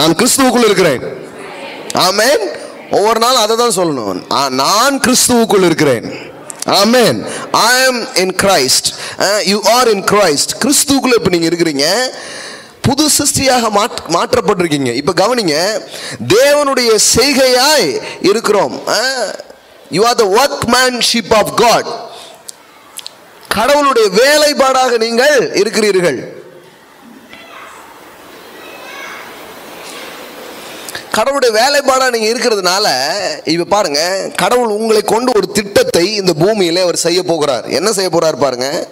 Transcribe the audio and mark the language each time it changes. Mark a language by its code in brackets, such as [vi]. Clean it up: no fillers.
[ta] நான் கிறிஸ்துவுக்குள் இருக்கிறேன். ஆமென். ஒவ்வொரு நாள் அதை தான் சொல்லணும், நான் கிறிஸ்துவுக்குள் இருக்கிறேன். ஆமென். [en] I am in Christ. You are in Christ. [ta] கிறிஸ்துவுக்குள்ள இப்போ நீங்கள் இருக்கிறீங்க, புது சிருஷ்டியாக மாற்றப்பட்டிருக்கீங்க. இப்போ கவனிங்க, தேவனுடைய செய்கையாய் இருக்கிறோம். [en] You are the workmanship of God. [ta] கடவுளுடைய வேலைப்பாடாக நீங்கள் இருக்கிறீர்கள். கடவுளுடைய வேலைப்பாடா நீங்க இருக்கிறதுனால இப்ப பாருங்க, கடவுள் உங்களை கொண்டு ஒரு திட்டத்தை இந்த பூமியில அவர் செய்ய போகிறார். என்ன செய்ய போறார் பாருங்க.